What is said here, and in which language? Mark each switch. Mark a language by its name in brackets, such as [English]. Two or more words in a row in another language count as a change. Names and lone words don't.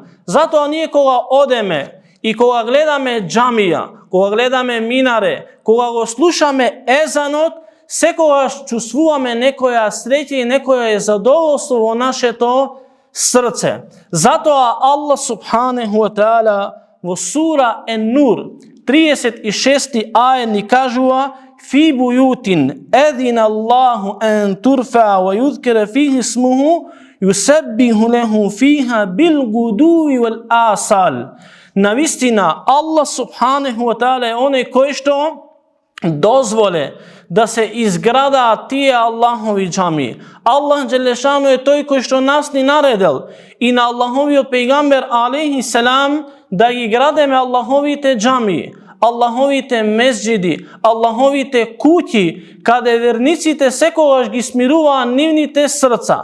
[Macedonian] Затоа ние кога одеме и кога гледаме џамија, кога гледаме минаре, кога го слушаме езанот, секогаш чувствуваме некоја среќа и некоја задоволство во нашето срце. Затоа Аллах [Arabic] سبحانه وتعالى [Macedonian] во сура Ен-Нур 36 ајет ни кажува: [Arabic] في بيوت أذن الله أن ترفع ويذكر فيه اسمه يسبح له فيها بالغدو والآصال. [Macedonian] Навистина Аллах [Arabic] سبحانه وتعالى [Macedonian] е оној кој што дозволе да се изградаат тие Аллахови џами. Аллах Джелешану е тој кој што нас ни наредил и на Аллаховиот пегамбер [Arabic] عليه السلام [Macedonian] да ги градеме Аллаховите џами, Аллаховите месџиди, Аллаховите куќи, каде верниците секогаш ги смируваат нивните срца.